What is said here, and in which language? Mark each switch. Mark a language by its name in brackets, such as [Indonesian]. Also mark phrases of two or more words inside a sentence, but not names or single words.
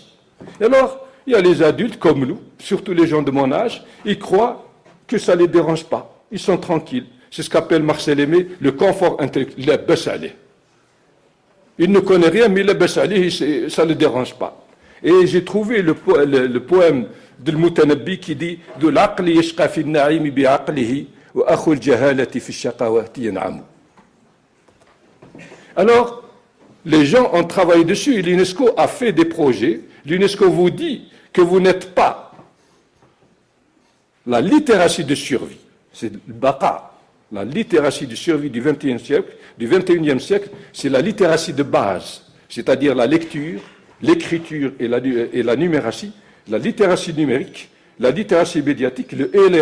[French] Et alors, il y a les adultes comme nous, surtout les gens de mon âge, ils croient que ça ne les dérange pas. Ils sont tranquilles. C'est ce qu'appelle Marcel Aimé le confort intellectuel, le bessalé. Il ne connaît rien, mais le bessalé, ça ne le dérange pas. Et j'ai trouvé le poème de Mutanabbi qui dit « [Arabic] ذو العقل يشقى في النعيم بعقله وأخو الجهالة في الشقاوة ينعم ». [French] Alors, les gens ont travaillé dessus et l'UNESCO a fait des projets. L'UNESCO vous dit que vous n'êtes pas la littératie de survie. C'est le baqa. La littératie de survie du XXIe siècle, c'est la littératie de base, c'est-à-dire la lecture, l'écriture et la numératie, la littératie numérique, la littératie médiatique, le e-learning.